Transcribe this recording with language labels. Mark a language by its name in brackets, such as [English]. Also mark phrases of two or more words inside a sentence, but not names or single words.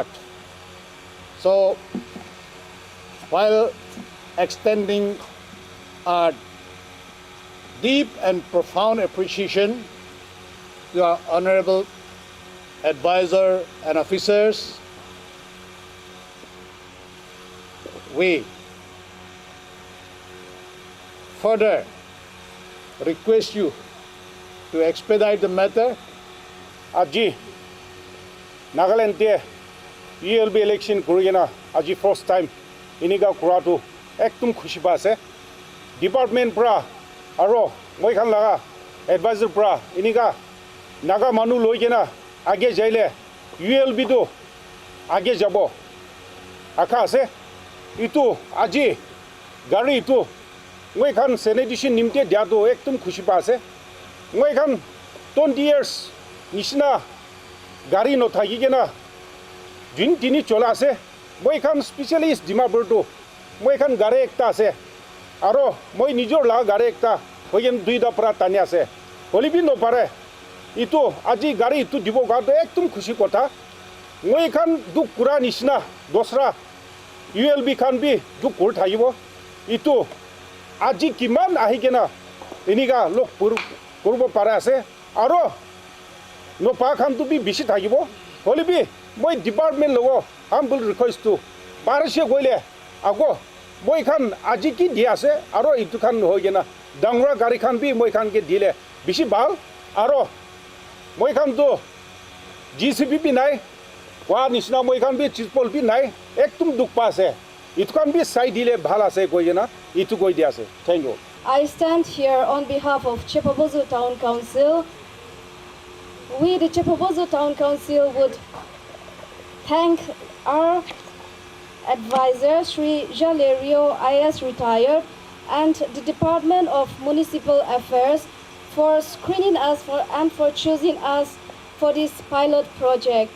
[English] So, while extending our deep and profound appreciation to our honorable advisor and officers, we further request you to expedite the matter. [Naga Pidgin] Aji Nagaland te [English] ULB election [Naga Pidgin] kurigena aji [English] first time [Naga Pidgin] iniga kuratu ektum khushi pa ase department pra aro moi khan laga advisor pra iniga naga manu loi kena age jaile ULB do age jabo akha ase itu aji gari itu moi khan sanitation nimte dia do ektum khushi pa ase moi khan 20 years nishna gari no thagi kena jin tini chola ase moi khan specialist dimapur do moi khan gare ekta ase aro moi nijor la gare ekta hoyen duida pra tani ase holibi no pare itu aji gari itu dibo ga do ektum khushi kotha moi khan du kura nishna dosra ULB khan bi du kur thagibo itu aji kiman ahi kena iniga lok purbo pare ase aro no pa khan tu bi bishi thagibo holibi moi department logo [English] humble request [Naga Pidgin] to parashe goile ago moi khan aji ki dia ase aro itu khan hoigena dangra gari khan bi moi khan ke dile bishi bal aro moi khan to GCP bi nai wa nisna moi khan bi chispol bi nai ektum duk pa ase itu khan bi sai dile bhal ase goigena itu goi dia ase. [English] Thank you. I stand here on behalf of Chepabozo Town Council. We, the Chepabozo Town Council, would thank our advisor, Sri Jalerio IS retired, and the Department of Municipal Affairs for screening us and for choosing us for this pilot project.